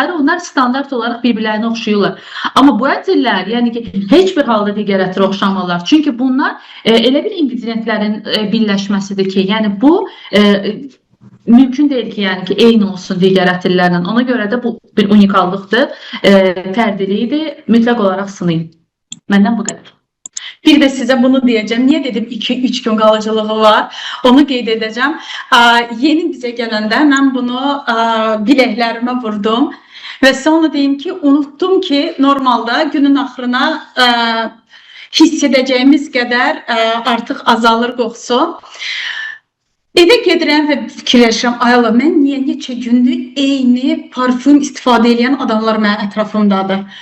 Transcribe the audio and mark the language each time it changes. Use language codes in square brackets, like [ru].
[az] onlar standart olaraq bir-birlərini oxşayırlar. Amma bu ətirlər, yəni ki, heç bir halda digər ətirə oxşamırlar. Çünki bunlar elə bir ingredientlərin birləşməsidir ki, yəni bu mümkün deyil ki, yəni ki, eyni olsun digər ətirlərlə. Ona görə də bu bir unikallıqdır, fərdilikdir. Mütləq olaraq sınayın. Məndən bu qədər. [tr] Bir de size bunu diyeceğim. Niye dedim 2-3 gün kalıcılığı var? [az] Onu qeyd edeceğim. Yeni bize gələndə mən bunu biləklərimə vurdum. Ve sonra deyim ki, unuttum ki normalda günün axırına hiss edəcəyimiz qədər artıq azalır qoxusu. Evə gedirəm və fikirləşirəm, ay Allah, mən niyə neçə gündür eyni parfüm istifadə edən adamlar mənim ətrafımdadır.